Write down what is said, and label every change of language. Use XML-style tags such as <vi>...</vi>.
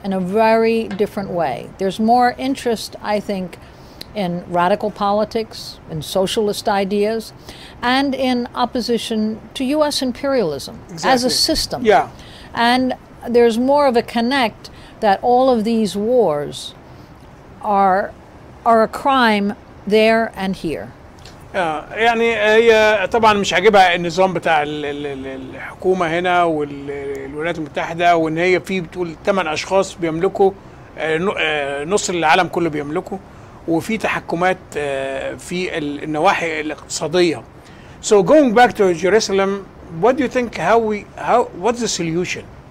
<en>in a very different way. There's more interest, I think, in radical politics, in socialist ideas, and in opposition to U.S. imperialism as a system. Yeah. And there's more of a connect that all of these wars are a crime there and here.</en> <ar>يعني هي طبعا مش عاجبها النظام بتاع الحكومة هنا والولايات المتحدة، وان هي في بتقول 8 اشخاص بيملكوا نص العالم كله بيملكوا، وفي تحكمات في النواحي الاقتصادية.</ar> <en>So going back to Jerusalem, what do you think? What's the solution?</en>